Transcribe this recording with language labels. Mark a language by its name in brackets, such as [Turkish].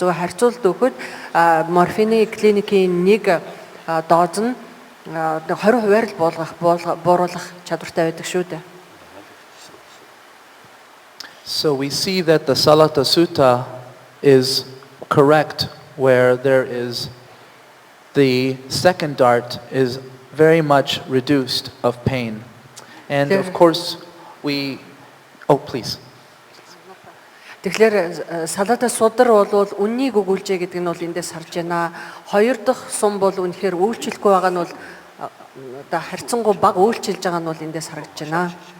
[Mongolian] Зөв харьцуулт өгөхөд морфины клиникийн нэг дооз нь 20 хувиар л бууруулах чадвартай байдаг шүү дээ. [English] So we see that the Salata Sutta is correct where there is the second dart is very much reduced of pain. And of course we, oh please. [Mongolian] Тэгэхээр салата судар бол үннийг өгүүлжээ гэдэг нь бол эндээс харж байна. Хоёр дахь сум бол үнэхээр үйлчлэхгүй байгаа нь бол одоо харьцангуй бага үйлчилж байгаа нь бол эндээс харагдж байна.